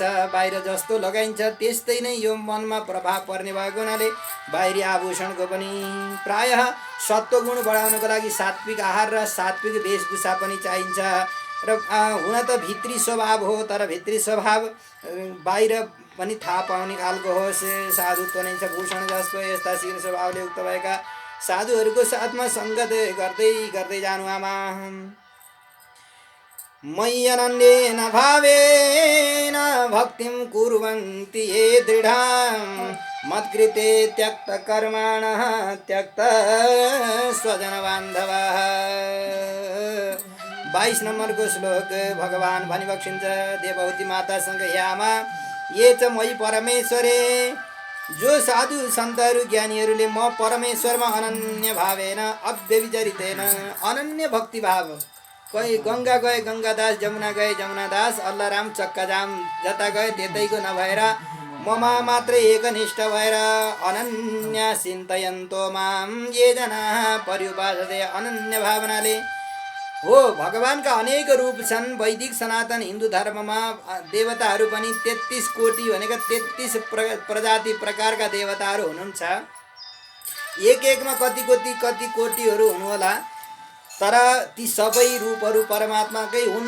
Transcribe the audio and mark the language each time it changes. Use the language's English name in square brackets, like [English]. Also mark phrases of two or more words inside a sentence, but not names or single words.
[Nepali] बाहिर जस्तो लगाइन्छ त्यस्तै नै यो मनमा प्रभाव पर्ने भएको हुनाले बाहिरी आभूषणको पनि प्रायः सत्वगुण बढाउनको लागि सात्विक आहार र सात्विक वेशभूषा पनि चाहिन्छ। र हुन त भित्री स्वभाव हो, तर भित्री स्वभाव बाहिर पनि थाहा पाउने खालको होस्। साधुत्व नै छ भूषण जसको, यस्ता शील स्वभावले युक्त भएका साधुहरूको साथमा सङ्गत गर्दै गर्दै जानु आमा। [Sanskrit] मय्यनन्येन भावेन भक्तिं कुर्वन्ति ये दृढां मत्कृते त्यक्त कर्मणः त्यक्त स्वजन बान्धवः। [Nepali] 22 नम्बरको श्लोक भगवान भनी बक्सिन्छ देवहूति मातासँग, यामा [Sanskrit] ये च मयि परमेश्वरे, [Nepali] जो साधु सन्तहरू ज्ञानीहरूले म परमेश्वरमा [Sanskrit] अनन्य भावेन अव्यभिचरितेन, [Nepali] अनन्य भक्ति भाव कोही गङ्गा गए गङ्गादास, जमुना गए जमुनादास, अल्लाह राम चक्का जाम, जता गए त्यतैको नभएर ममा मात्रै एकनिष्ठ भएर [Sanskrit] अनन्य चिन्तयन्तो माम ये जना पर्युपासते। [Nepali] अनन्य भावनाले हो भगवानका अनेक रूप छन्। वैदिक सनातन हिन्दू धर्ममा देवताहरू पनि 33 कोटी भनेका 33 प्रजाति प्रकारका देवताहरू हुनुहुन्छ। एक एकमा कति कोटीहरू हुनुहोला, तर ती सबै रूपहरू परमात्माकै हुन्।